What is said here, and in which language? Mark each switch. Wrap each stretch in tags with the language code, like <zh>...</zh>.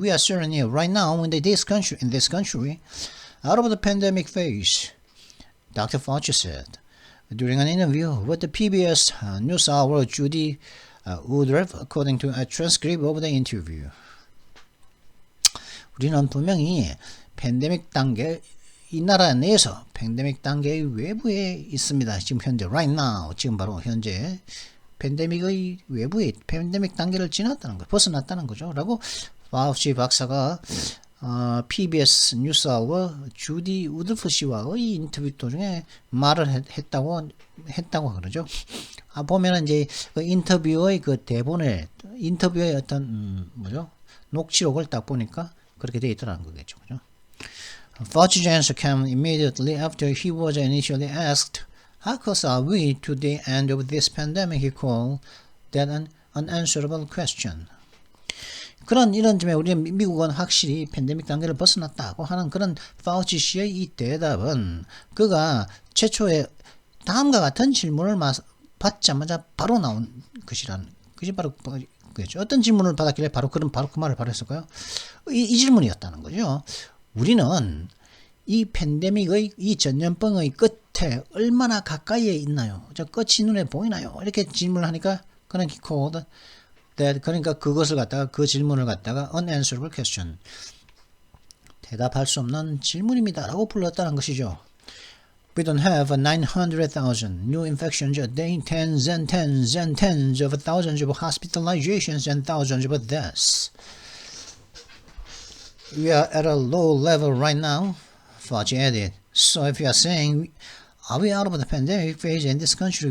<en>We are certainly right now in this country out of the pandemic phase, Dr. Fauci said during an interview with the PBS NewsHour Judy Woodruff, according to a transcript of the interview.</en> <ko>우리는 분명히 팬데믹 단계, 이 나라 내에서 팬데믹 단계의 외부에 있습니다. 지금 현재</ko> <en>right now,</en> <ko>지금 바로 현재 팬데믹의 외부에 팬데믹 단계를 벗어났다는 거죠. 라고 파우치 박사가 PBS 뉴스아워 주디 우드프 씨와의 인터뷰 도중에 말을 했다고 그러죠. 보면은 이제 그 인터뷰의 인터뷰의 어떤 녹취록을 딱 보니까 그렇게 되어 있더라는 거겠죠. 그죠?</ko> <en>Fauci's answer came immediately after he was initially asked, how close are we to the end of this pandemic? He called that an unanswerable question.</en> <ko>이런 점에 우리 미국은 확실히 팬데믹 단계를 벗어났다고 하는 그런 파우치 씨의 이 대답은 그가 최초에 다음과 같은 질문을 받자마자 바로 나온 것이라는 것이 바로 그렇죠. 어떤 질문을 받았길래 바로 그 말을 했을까요? 이 질문이었다는 거죠. 우리는 이 팬데믹의 이 전염병의 끝에 얼마나 가까이에 있나요? 저 끝이 눈에 보이나요? 이렇게 질문을 하니까 그는</ko> <en>he called that</en> <ko>그러니까 그것을 갖다가 그 질문을 갖다가</ko> <en>unanswerable question</en> <ko>대답할 수 없는 질문입니다라고 불렀다는 것이죠.</ko> <en>We don't have 900,000 new infections a day, tens and tens and tens of thousands of hospitalizations and thousands of deaths. We are at a low level right now, Fauci added. So if you are saying, are we out of the pandemic phase in this country?</en>